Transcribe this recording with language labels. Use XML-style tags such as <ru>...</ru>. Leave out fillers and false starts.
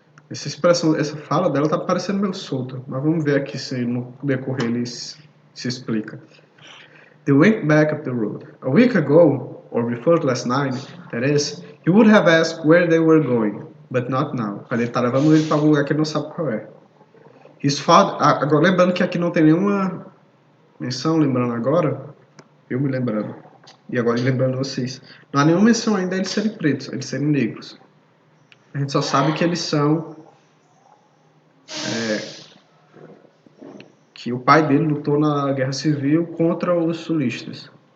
<pt>Essa expressão, essa fala dela tá parecendo meio solta, mas vamos ver aqui se no decorrer ele se explica.</pt> <en>They went back up the road. A week ago, or before last night, that is, he would have asked where they were going, but not now.</en> <pt>Ele tá levando ele para um lugar que ele não sabe qual é. His father, agora lembrando que aqui não tem nenhuma menção, lembrando agora, eu me lembrando, e agora lembrando vocês, não há nenhuma menção ainda de serem pretos, eles serem negros. A gente só sabe que eles são que o pai dele lutou na Guerra Civil contra os sulistas.</pt>